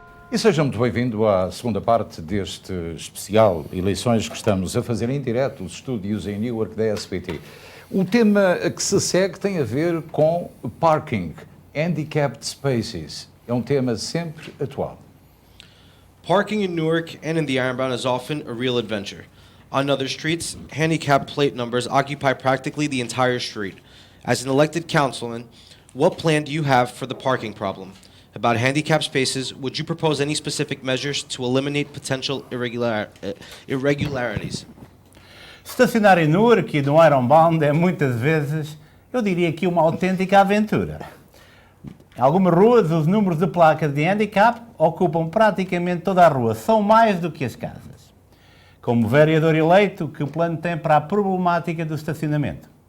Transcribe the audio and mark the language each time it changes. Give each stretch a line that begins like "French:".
Portuguese: E seja muito bem-vindo à segunda parte deste especial Eleições que estamos a fazer em direto dos estúdios em Newark da SBT. O tema que se segue tem a ver com parking, handicapped spaces. É um tema sempre atual.
English: Parking in Newark and in the Ironbound is often a real adventure. On other streets, handicap plate numbers occupy practically the entire street. As an elected councilman, what plan do you have for the parking problem? About handicap spaces, would you propose any specific measures to eliminate potential irregularities?
Portuguese: Estacionar em Newark e no Ironbound é muitas vezes, eu diria que uma autêntica aventura. Em algumas ruas, os números de placas de handicap ocupam praticamente toda a rua, são mais do que as casas. Como vereador eleito, que plano tem para a problemática do estacionamento?